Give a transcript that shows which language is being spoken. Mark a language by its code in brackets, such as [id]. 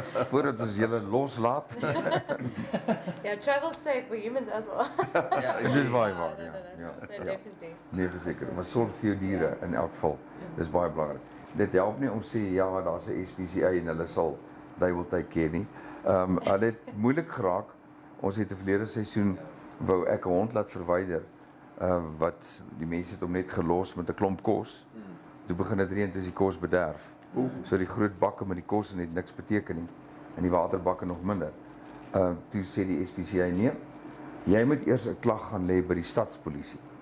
[af] Voordat ons julle loslaat. [en] Yeah, travel safe for humans as well. [af] Dit is baie waar, [en] No, [af] ja. Ja, [en] no, [af] ja. [en] definitely. [af] Nee, verseker, maar sorg vir jou diere in elk geval. Dis baie belangrik. Dit help nie om sê ja, daar's 'n SPCA en hulle sal [en] they will take care [af] nie. Hulle het moeilik geraak. Ons het 'n verlede seisoen wou ek 'n hond laat verwyder. Wat die mense het hom net gelos met 'n klomp kos. Toe begin dit reën, dis die kos bederf. So die groot bakke met die kos en het niks beteken nie. En die waterbakke nog minder. Toe sê die SPCA nee. Jy moet eers 'n klag gaan lê by die stadspolisie.